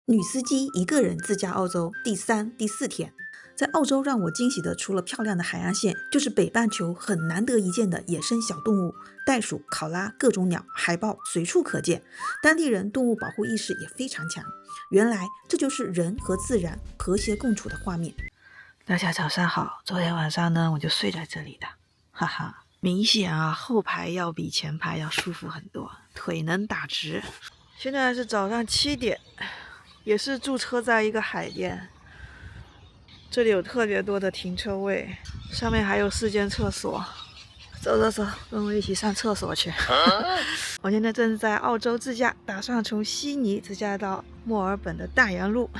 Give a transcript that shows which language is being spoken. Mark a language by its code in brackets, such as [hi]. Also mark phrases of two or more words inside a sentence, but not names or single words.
[zh] 女司機一個人自駕澳洲第3、第4天，在澳洲讓我驚喜的，除了漂亮的海岸線，就是北半球很難得一見的野生小動物，袋鼠、考拉、各種鳥、海豹隨處可見。當地人動物保護意識也非常強。原來這就是人和自然和諧共處的畫面。大家早上好，昨天晚上呢我就睡在這裡的，哈哈，明顯啊後排要比前排要舒服很多，腿能打直。現在是早上7點，也是驻車在一個海邊，這裡有特別多的停車位，上面還有4間廁所。走，跟我一起上廁所去。我現在正在澳洲自駕，打算從悉尼自駕到墨爾本的大洋路。